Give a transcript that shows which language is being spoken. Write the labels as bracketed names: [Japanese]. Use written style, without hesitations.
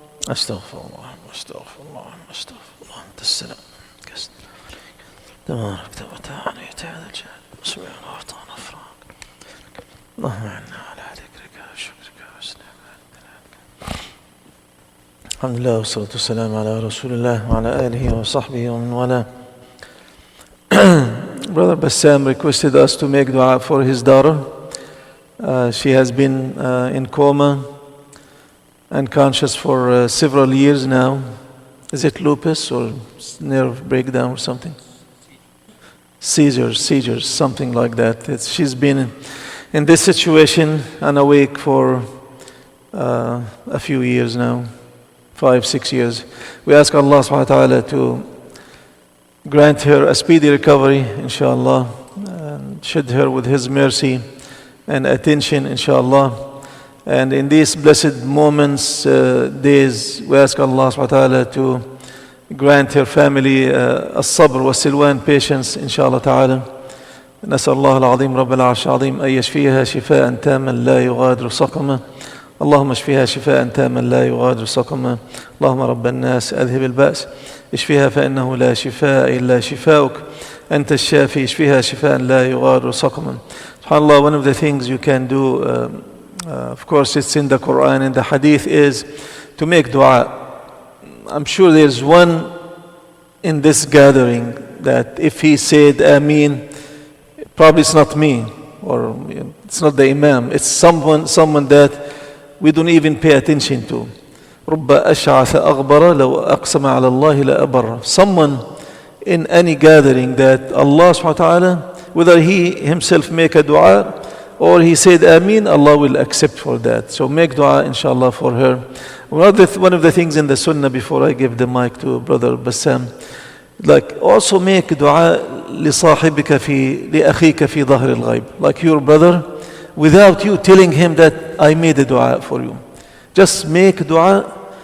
[Arabic] أستغفر الله أستغفر الله أستغفر الله. أنت السلام تبارك وتعالى هذا الجهل مسمع وأعطانا أفراق. اللهم عنا على ذكرك وشكرك وسلامك. الحمد لله والصلاة والسلام على رسول الله وعلى آله وصحبه ومن والاه. [English] Brother Bassam requested us to make dua for his daughter. She has been in coma and conscious for several years now. Is it lupus or nerve breakdown or something? Seizures, something like that. She's been in this situation unawake for a few years now, 5-6 years. We ask Allah subhanahu wa ta'ala to grant her a speedy recovery, inshallah, and shed her with His mercy and attention, inshallah. And in these blessed moments, days, we ask Allah subhanahu wa ta'ala to grant her family [Arabic] الصبر والسلوان, [English] patience, inshallah ta'ala. [Arabic] نسأل الله العظيم رب العرش العظيم أن يشفيها شفاء تاما لا يغادر سقما. اللهم اشفيها شفاء تاما لا يغادر سقما. اللهم رب الناس أذهب البأس اشفيها فإنه لا شفاء إلا شفاؤك أنت الشافي اشفيها شفاء لا يغادر سقما. [English] SubhanAllah, one of the things you can do, of course it's in the Quran and the Hadith, is to make dua. I'm sure there's one in this gathering that if he said Ameen, probably it's not me, or it's not the Imam, it's someone that we don't even pay attention to. [Arabic] رب أشعث أغبر لو أقسم على الله لأبر. [English] Someone in any gathering that Allah subhanahu wa ta'ala, whether he himself make a dua or he said Ameen, Allah will accept for that. So make dua inshallah for her. One of the things in the sunnah, before I give the mic to Brother Bassam, like also make dua [Arabic] لصاحبك لأخيك في ظهر الغيب, [English] like your brother, without you telling him that I made a dua for you. Just make dua